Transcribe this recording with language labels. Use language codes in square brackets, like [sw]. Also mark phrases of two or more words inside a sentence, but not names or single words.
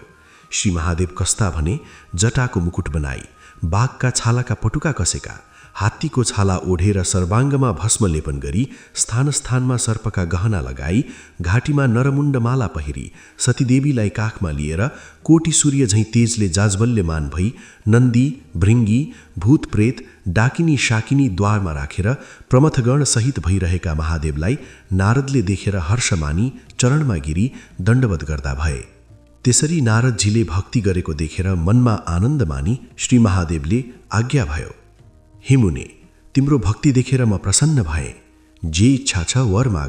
[ne] श्री महादेव कस्ता भने, जटाको मुकुट बनाई, बाघका छालाका पटुका कसेका, हात्तीको छाला ओढेर सर्वाङ्गमा भस्म लेपन गरी स्थान स्थानमा सर्पका गहना लगाई घाँटीमा नरमुण्ड माला पहिरी सतीदेवीलाई काखमा लिएर कोटी सूर्य झैँ तेजले जाजबल्यमान भई नन्दी भृङ्गी भूत प्रेत डाकिनी शाकिनी द्वारमा राखेर प्रमथगण सहित भइरहेका महादेवलाई नारदले देखेर हर्ष मानी चरणमा गिरी दण्डवत गर्दा भए। त्यसरी नारदजीले भक्ति गरेको देखेर मनमा आनन्द मानी श्री महादेवले आज्ञा भयो, हे मुने, तिम्रो भक्ति देखेर म प्रसन्न भए, जे इच्छा छ वर माग।